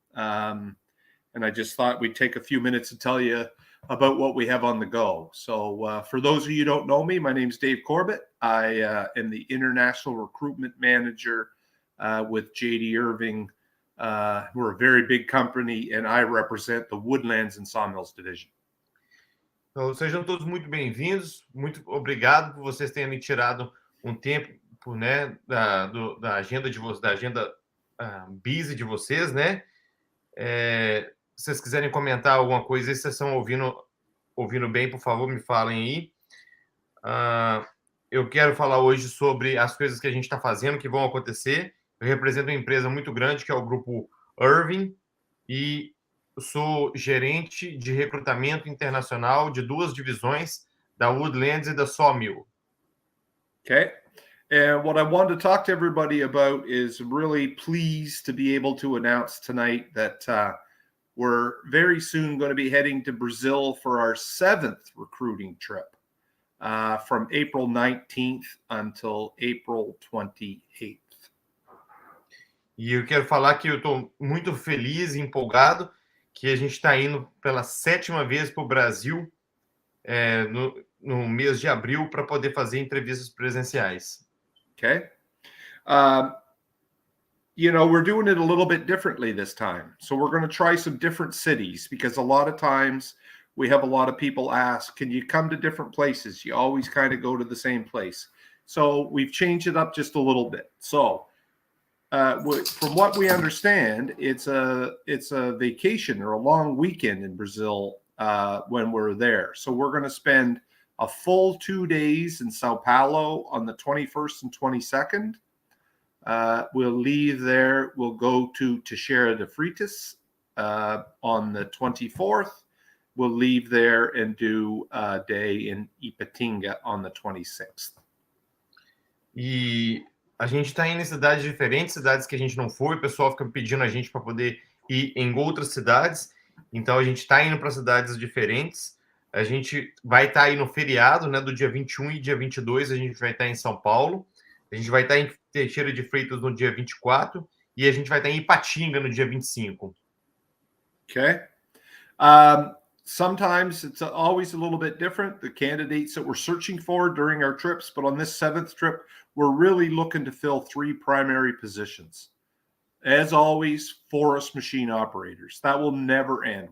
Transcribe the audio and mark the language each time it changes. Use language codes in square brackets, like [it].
[en] And I just thought we'd take a few minutes to tell you about what we have on the go. So for those of you who don't know me, my name is Dave Corbett. I am the International Recruitment Manager with J.D. Irving. We're a very big company, and I represent the Woodlands and Sawmills Division. [pt] Então, sejam todos muito bem-vindos. Muito obrigado por vocês terem me tirado um tempo, né, da agenda de vocês, da agenda busy de vocês, né? Se vocês quiserem comentar alguma coisa, se vocês estão ouvindo bem, por favor, me falem aí. Eu quero falar hoje sobre as coisas que a gente está fazendo, que vão acontecer. Eu represento uma empresa muito grande, que é o Grupo Irving, e eu sou gerente de recrutamento internacional de duas divisões, da Woodlands e da Sawmill. [en] Okay. And what I wanted to talk to everybody about is really pleased to be able to announce tonight that we're very soon going to be heading to Brazil for our 7th recruiting trip from April 19th until April 28th. [pt] E eu quero falar que eu estou muito feliz e empolgado que a gente está indo pela 7ª vez para o Brasil no mês de abril para poder fazer entrevistas presenciais. [en] Okay. You know, we're doing it a little bit differently this time. So we're going to try some different cities because a lot of times we have a lot of people ask, can you come to different places? You always kind of go to the same place. So we've changed it up just a little bit. So from what we understand, it's a vacation or a long weekend in Brazil when we're there. So we're going to spend a full 2 days in Sao Paulo on the 21st and 22nd. We'll leave there. We'll go to Teixeira de Freitas on the 24th. We'll leave there and do a day in Ipatinga on the 26th. [pt] E a gente está indo em cidades diferentes, cidades que a gente não foi. O pessoal fica pedindo a gente para poder ir em outras cidades. Então, a gente está indo para cidades diferentes. A gente vai estar aí no feriado, né, do dia 21 e dia 22, a gente vai estar em São Paulo. A gente vai estar em Teixeira de Freitas no dia 24 e a gente vai estar em Ipatinga no dia 25. [en] Okay. Sometimes it's always a little bit different, the candidates that we're searching for during our trips, but on this 7th trip, we're really looking to fill 3 primary positions. As always, forest machine operators. That will never end.